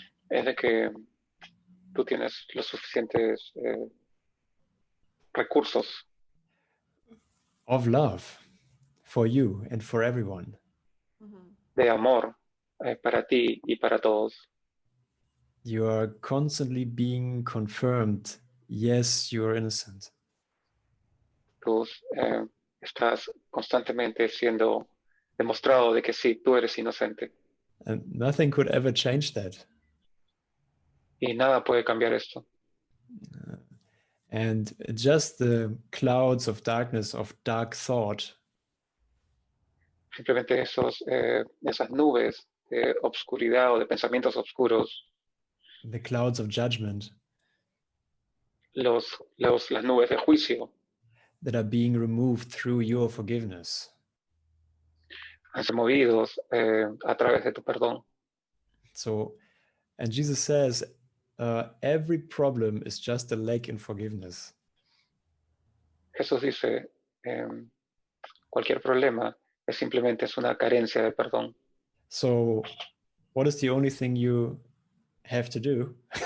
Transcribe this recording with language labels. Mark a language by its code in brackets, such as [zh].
[es] es de que tú tienes los suficientes recursos [en] of love for you and for everyone. Mhm. [es] de amor para ti y para todos. [en] You are constantly being confirmed, yes, you are innocent. [es] Tú estás constantemente siendo demostrado de que sí, tú eres inocente [en] And nothing could ever change that. [es] y nada puede cambiar esto. [en] And just the clouds of darkness, of dark thought, [es] Simplemente esas nubes de obscuridad o de pensamientos oscuros, [en] the clouds of judgment [es] las nubes de juicio [en] that are being removed through your forgiveness. [es] han sido movidos a través de tu perdón. [en] So, and Jesus says, every problem is just a lack in forgiveness. [es] Jesús dice, cualquier problema es simplemente una carencia de perdón. [en] So, what is the only thing you have to do?